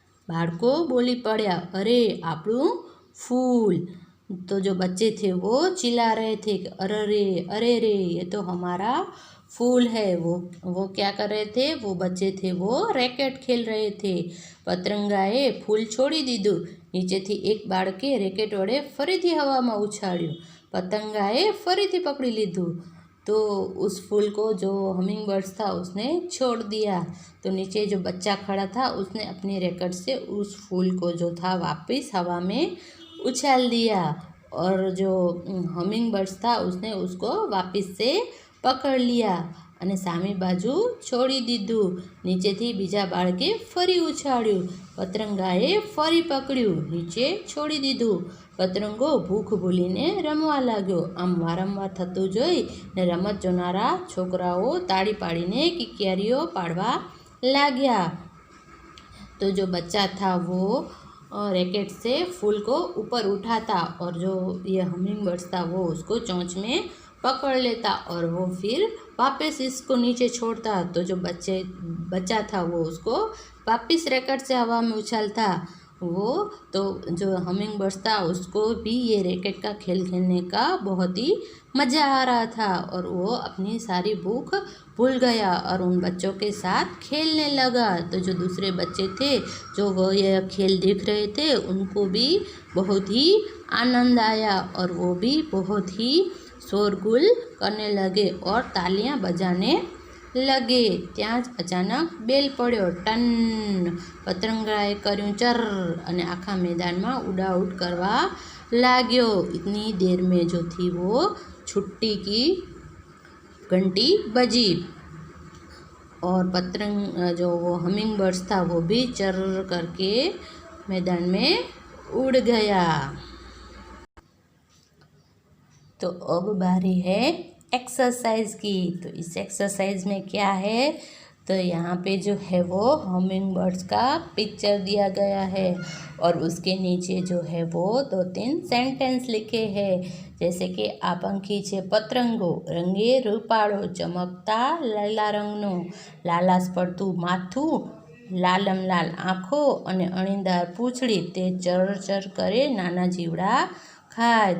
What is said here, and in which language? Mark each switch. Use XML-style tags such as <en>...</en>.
<gu>बाળકો बोली पड़ा, अरे આપણું फूल।</gu> <hi>तो जो बच्चे थे वो चिल्ला रहे थे कि अरे रे ये तो हमारा फूल है। वो क्या कर रहे थे, वो बच्चे थे वो रैकेट खेल रहे थे।</hi> <gu>પતંગાએ ફૂલ છોડી દીધું। નીચેથી એક બાળકે રેકેટ વડે ફરીથી હવામાં ઉછાળ્યું। પતંગાએ ફરીથી પકડી લીધું।</gu> <hi>तो उस फूल को जो हमिंग बर्ड्स था उसने छोड़ दिया। तो नीचे जो बच्चा खड़ा था उसने अपनी रैकेट से उस फूल को जो था वापस हवा में उछाल दिया और जो हमिंग बर्ड्स था उसने उसको वापस से पकड़ लिया</hi> <gu>અને સામી બાજુ છોડી દીધું। નીચેથી બીજા બાળકે ફરી ઉછાળ્યું। પતંગાએ ફરી પકડ્યું, નીચે છોડી દીધું। પતંગો ભૂખ ભૂલીને રમવા લાગ્યો। આમ વારંવાર થતું જોઈ ને રમત જોનારા છોકરાઓ તાળી પાડીને કિકિયારીઓ પાડવા लाग्या।</gu> <hi>तो जो बच्चा था वो रैकेट से फूल को ऊपर उठाता और जो ये हमिंग बर्ड्स था वो उसको चोंच में पकड़ लेता और वो फिर वापस इसको नीचे छोड़ता। तो जो बच्चा था वो उसको वापस रैकेट से हवा में उछालता। वो तो जो हमिंग बर्ड्स था उसको भी ये रैकेट का खेल खेलने का बहुत ही मज़ा आ रहा था और वो अपनी सारी भूख भूल गया और उन बच्चों के साथ खेलने लगा। तो जो दूसरे बच्चे थे जो वो ये खेल देख रहे थे उनको भी बहुत ही आनंद आया और वो भी बहुत ही शोरगुल करने लगे और तालियां बजाने लगे।</hi> <gu>ત્યાં જ અચાનક બેલ પડ્યો, ટન। પતંગાએ કર્યું ચર અને આખા मैदाનમાં ઉડાઉડ કરવા लाग्यो।</gu> <hi>इतनी देर में जो थी वो छुट्टी की घंटी बजी और जो वो हमिंग बर्ड्स था वो भी चर करके मैदान में उड़ गया। तो अब बारी है एक्सरसाइज की। तो इस एक्सरसाइज में क्या है, तो यहाँ पे जो है वो हमिंग बर्ड्स का पिक्चर दिया गया है और उसके नीचे जो है वो 2-3 सेंटेंस लिखे हैं। जैसे कि</hi> <gu>आ पंखी छे पतंगो, रंगे रूपाळो, चमकता લીલા રંગનો, લાલાશ પડતું માથું, લાલમ લાલ આંખો અને અણીદાર પૂંછડી, તે ચર ચર करे નાના જીવડા खाए।</gu>